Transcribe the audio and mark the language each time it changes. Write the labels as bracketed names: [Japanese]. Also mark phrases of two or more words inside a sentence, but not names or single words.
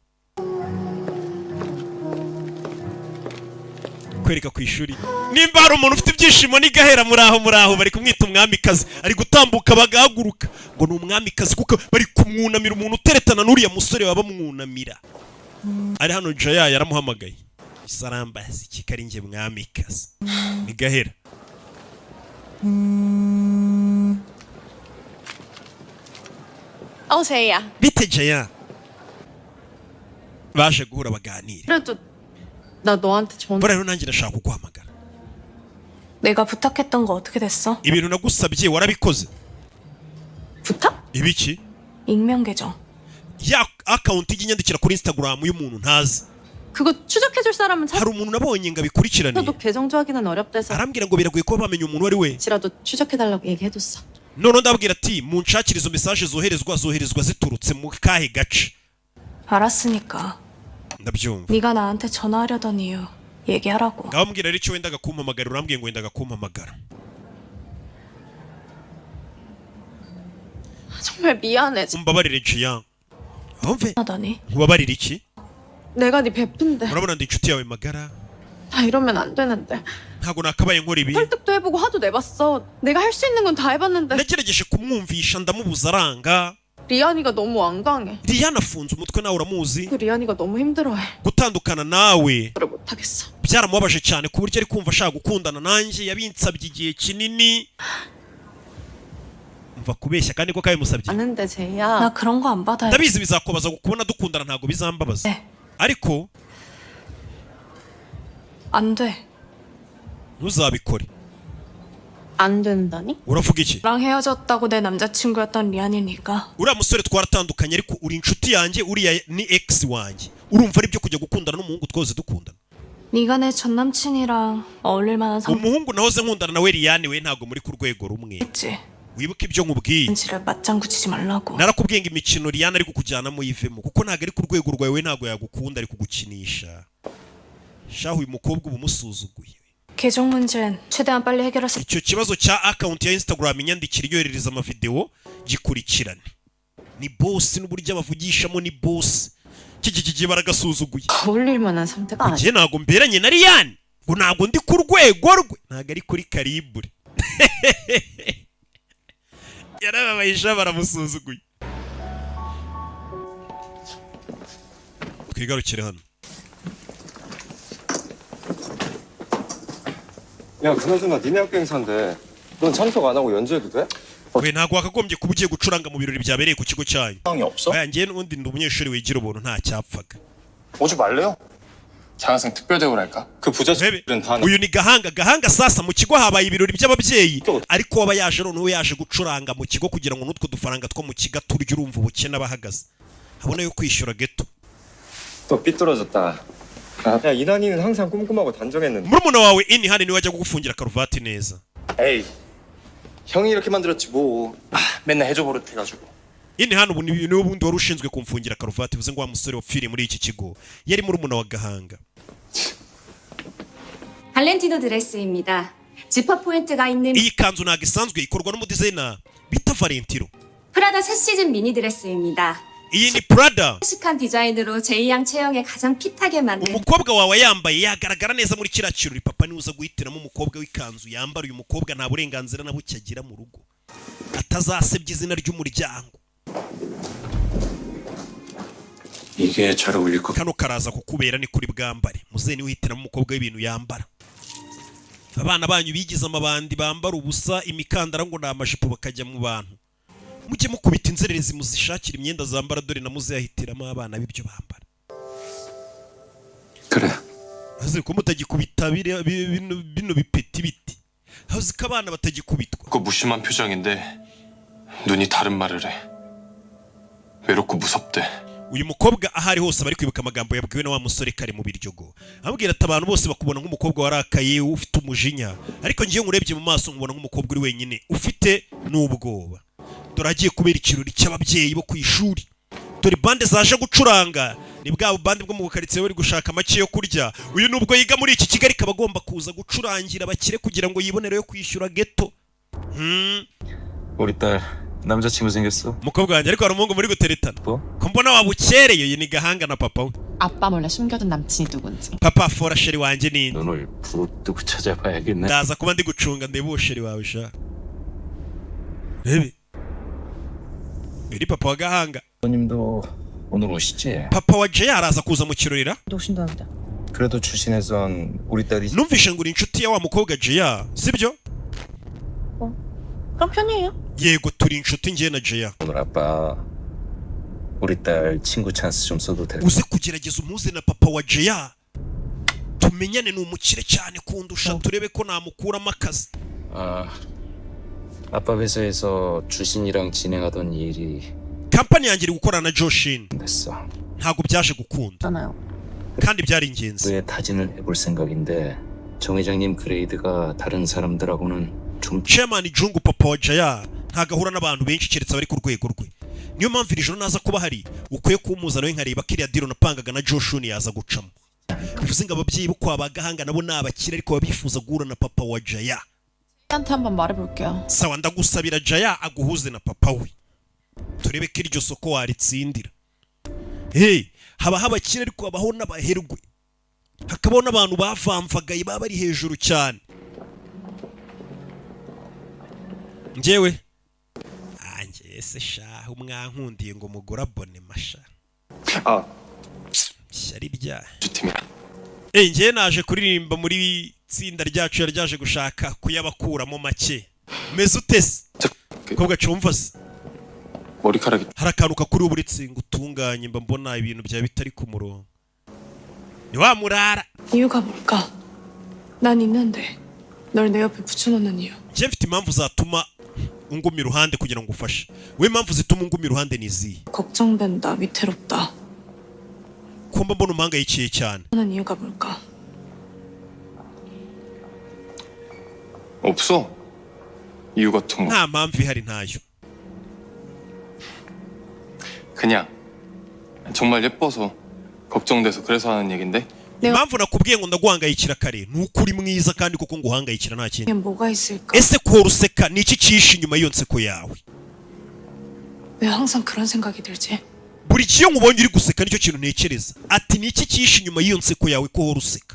[Kinyarwanda] kwereka ku ishuri nimba hari umuntu ufite ibyishimo n'igahera muraho bari kumwita umwamikazi ari gutambuka bagahaguruka ngo ni umwamikazi kuko bari kumwunamira umuntu uteretana n'uriya musore baba bamwunamira ari hano Jaya yaramuhamagaye isarambazi kikari nge mwamikazi ni gahera [Korean] 제이야. [Kinyarwanda] bite Jaya baje guhura baganira [Korean] 그래도 나 너한테 전화. [Kinyarwanda] bora rero nanjye ndashaka kuguhamagara [Korean] 내가 부탁했던 거 어떻게 됐어? [Kinyarwanda] ibintu nagusabye warabikoze [Korean] 부탁? [Kinyarwanda] ibiki [Korean] 익명 계정. [Kinyarwanda] ya account ijya inyandikira kuri Instagram y'umuntu ntazi [Korean] 그거 추적해줄 사람은 [Kinyarwanda] hari umuntu nabonye ngo abikurikirane [Korean] 찾아도 계정 조하기는 어렵대서 [Kinyarwanda] arambwira ngo biragoye kuba bamenya umuntu ari we [Korean] 지라도 추적해달라고 얘기해뒀어. [Kinyarwanda] none ndabwira ati munshakire izo message zoherezwa ziturutse mu kahe gace [Korean] 알았으니까. [Kinyarwanda] ndabyumva [Korean] 네가 나한테 전화하려던 이유 얘기하라고. [Kinyarwanda] ngaho mbwira rero icyo wendaga kumpamagara urambwiye ngo wendaga kumpamagara [Korean] 정말 미안해. [Kinyarwanda] umbabarire Jian wumve [Korean] 하다니. [Kinyarwanda] nkubabarire iki [Korean] 내가 네 베푼데 [Kinyarwanda] urabona ndi inshuti yawe magara [Korean] 나 이러면 안 되는데. [Kinyarwanda] ntago nakabaye nkora ibi [Korean] 설득도 해보고 화도 내봤어. 내가 할 수 있는 건 다 해봤는데 [Kinyarwanda] nagerageje kumwumvisha ndamubuza aranga [Korean] 리안이가 너무 완강해. [Kinyarwanda] Liyana afunze umutwe nawe uramuzi [Korean] 그 리안이가 너무 힘들어해. [Kinyarwanda] gutandukana nawe [Korean] 그걸 못하겠어. [Kinyarwanda] byaramubabaje cyane ku buryo ari kumva ashaka gukundana nanjye, yabinsabye igihe kinini. Mva kubeshya kandi ko kabimusabye. [Korean] 아는데 제이야. 나 그런 거 안 받아요. [Kinyarwanda] Ndabizi bizakubaza kubona dukundana, ntago bizambabaza. Ariko [Korean] 안 돼. [Kinyarwanda] ntuzabikore. [Korean] 안 된다니? [Kinyarwanda] uravuga iki? [Korean] 나랑 헤어졌다고 내 남자친구였던 리안이니까. [Kinyarwanda] uriya musore twaratandukanye ariko uri inshuti yanjye, uriya ni ex wanjye. urumva ari byo kujya gukundana n'umuhungu twose dukundana? [Korean] 네가 내 전 남친이랑 어울릴 만한 [Kinyarwanda] umuhungu nahoze nkundana nawe Liliane we ntago muri ku rwego rumwe. [Korean] 성격이지. [Kinyarwanda] wibuke ibyo nkubwiye. [Korean] 지를 맞장구 치지 말라고. [Kinyarwanda] narakubwiye ngo imikino Liliane ari kukujyanamo yivemo, kuko ntago ari ku rwego rwawe, we ntago yagukunda, ari kugukinisha. shahu uyu mukobwa uba umusuzuguye. [Korean] 계정 문제는 최대한 빨리 해결할 수. [Kinyarwanda] icyo kibazo cya account ya Instagram inyandikira yohereza amavideo gikurikirane. ni boss n'uburyo abavugishamo ni boss. Kiki baragasuzuguye. [Korean] 어울릴 만한 상태가 아니야. [Kinyarwanda] Njye ntago mberanye na Liliane, ngo ntago ndi ku rwego rwe, ntago ari kuri karibure. yarababayisha baramusuzuguye. twigarukire hano. [Korean] 야, 그나저나 니네 학교 행사인데 넌 참석 안 하고 연주해도 돼? [Kinyarwanda] we ntago wakagombye kuba ugiye gucuranga mu birori byabereye ku kigo cyanyu. [Korean] 상황이 없어? [Kinyarwanda] oya njye n'ubundi ndi umunyeshuri wigira ubuntu nta cyapfaga. [Korean] 오지 말래요? 장학생 특별대우랄까? 그 부자들은 다 [Kinyarwanda] uyu ni gahanga sasa mu kigo habaye ibirori by'ababyeyi, ariko waba yaje noneho yaje gucuranga mu kigo kugira ngo n'utwo dufaranga two mu kigo turya, urumva ubukene abahagaze habona yo kwishyura geto. [Korean] 또 삐뚤어졌다. 야, 이난이는 항상 꼼꼼하고 단정했는데. [Kinyarwanda] murumuna wawe ini hano niwe wajya kugufungira karuvati neza. [Korean] 에이, 형이 이렇게 만들었지 뭐. 맨날 해줘 버릇 해가지고. [Kinyarwanda] ini hano ubu niwe ubundi wari ushinzwe kumfungira karuvati, bivuze ngo wa musore wapfiriye muri iki kigo yari murumuna wa gahanga. [Korean] 발렌티노 드레스입니다. 지퍼 포인트가 있는 [Kinyarwanda] iyi kanzu ntago isanzwe, ikorwa n'umudizayina bita Valentino. [Korean] 프라다 새 시즌 미니 드레스입니다. [Kinyarwanda] iyi ni Prada. [Korean] 클래식한 디자인으로 제이양 체형에 가장 핏하게 만든 [Kinyarwanda] umukobwa wawe yambaye yagaragara neza muri kiriya kirori. papa niwe uza guhitiramo umukobwa w'ikanzu yambara. uyu mukobwa nta burenganzira na buke agira mu rugo, atazasebya izina ry'umuryango. [Korean] 이게 잘 어울릴 것. [Kinyarwanda] kano karaza kukubera ni kuri bwambare. muzehe niwe uhitiramo umukobwa w'ibintu yambara. abana banyu bigize amabandi bambara ubusa, imikandara ngo ni amajipo bakajya mu bantu. mujye mukubita inzererezi muzishakira imyenda zambara, dore na muzehe ahitiramo abana b'ibyo bambara. [Korean] 그래. [Kinyarwanda] azi ko mutagikubita bino bipeti biti. azi ko abana batagikubitwa. [Korean] 그 무심한 표정인데 눈이 다른 말을 해. 외롭고 무섭대. [Kinyarwanda] uyu mukobwa ahari hose bari kwibuka amagambo yabwiwe na wa musore kare mu biryogo. amubwira ati abantu bose bakubona nk'umukobwa warakaye ufite umujinya, ariko ngiye ngurebye mu maso nkubona nk'umukobwa uri wenyine ufite n'ubwoba. dore agiye kubera ikirori cy'ababyeyi bo ku ishuri. dore bande zaje gucuranga, ni bwa bande bwo mu karitsiye bari gushaka make yo kurya. uyu nubwo yiga muri iki Kigali kaba agomba kuza gucurangira abakire kugira ngo yibonere yo kwishyura geto. [Korean] 우리 딸 남자친구 생겼어. [Kinyarwanda] umukobwa wanjye ariko hari umuhungu muri guteretana. [Korean] 뭐? [Kinyarwanda] ko mbona wabukereye. uyu ni gahanga na papa we. [Korean] 아빠 몰래 숨겨둔 남친이 누군지. [Kinyarwanda] papa fora sheri wanjye ni [Korean] 눈을 부릅뜨고 찾아봐야겠네. [Kinyarwanda] ndaza kuba ndi gucunga ndebe uwo sheri wawe sha. rebe iri papa wa gahanga. [Korean] 님도 오늘 오시지? [Kinyarwanda] papa wa Jay araza kuza mu kirorira. [Korean] 오신답니다. 그래도 주신에선 우리 딸이 [Kinyarwanda] numvishe ngo uri inshuti ya wa mukobwa Jay, sibyo? [Korean] 그럼 편이에요. [Kinyarwanda] yego turi inshuti njye na Jay. [Korean] 오늘 아빠 우리 딸 친구 찬스 좀 써도 될까? [Kinyarwanda] uze kugerageza umuze na papa wa Jay tumenyane, ni umukire cyane kundusha, turebe ko namukuramo akazi. [Korean] 아빠 회사에서 주신이랑 진행하던 일이 [Kinyarwanda] kampani yanjye iri gukorana na Joshin, [Korean] 됐어. [Kinyarwanda] ntabwo byaje gukunda [Korean] 있잖아요. [Kinyarwanda] kandi byari ingenzi. [Korean] 왜 타진을 해볼 생각인데 정 회장님 그레이드가 다른 사람들하고는 좀 [Kinyarwanda] chairman Jungu papa wa Jay ntago ahura n'abantu benshi keretse bari ku rwego rwe. niyo mpamvu iri joro naza kuba hari ukwiye kumuzana we nkareba kiriya diro napangaga na Joshun yaza gucamo. bivuze ngo ababyeyi bo kwa bagahanga nabo ni abakire ariko babifuza guhura na papa wa Jay. [Korean] 한테 한번 말해볼게요. [Kinyarwanda] sawa ndagusabira Jay aguhuze na papa we, turebe ko iryo soko waritsindira. habaho abakire ariko habaho n'abaherwe, hakabaho n'abantu bavamvagaye baba bari hejuru cyane. njyewe ese shahu mwankundiye ngo mugura abone masha. [Korean] 아, [Kinyarwanda] shyari rya [Korean] 주팀이야. [Kinyarwanda] Njye naje kuririmba muri tsinda ryacu ryaje gushaka kuyabakuramo make. Meze utese. Kobwa cumva se. [Korean] 머리카락이 [Kinyarwanda] Hari akantu kakuri uburitsi ngo utunganye mba mbona ibintu bya bitari ku murongo. Ni wa murara. [Korean] 이유가 뭘까? 난 있는데 널 내 옆에 붙여놓는 이유. [Kinyarwanda] Njye mfite impamvu zatuma unguma iruhande kugira ngo ufashe. We impamvu zituma unguma iruhande ni izihe? [Korean] 걱정된다, 위태롭다. [Kinyarwanda] Ko mba mbona umpangayikiye cyane. [Korean] 하는 이유가 뭘까? 없어. 이유 같은 거. [Kinyarwanda] Nta mpamvu ihari ntayo. [Korean] 그냥 정말 예뻐서 걱정돼서 그래서 하는 얘긴데. [Kinyarwanda] Impamvu nakubwiye ngo ndaguhangayikira kare ni uko uri mwiza kandi kuko nguhangayikira nta kindi. [Korean] 이게 뭐가 있을까? [Kinyarwanda] Ese ko ruseka ni iki cyihishe inyuma y'iyo nseko yawe? [Korean] 왜 항상 그런 생각이 들지? [Kinyarwanda] Buri kiyo nkubonye uri guseka nicyo kintu ntekereza. Ati ni iki cyihishe inyuma y'iyo nseko yawe ko uhora useka?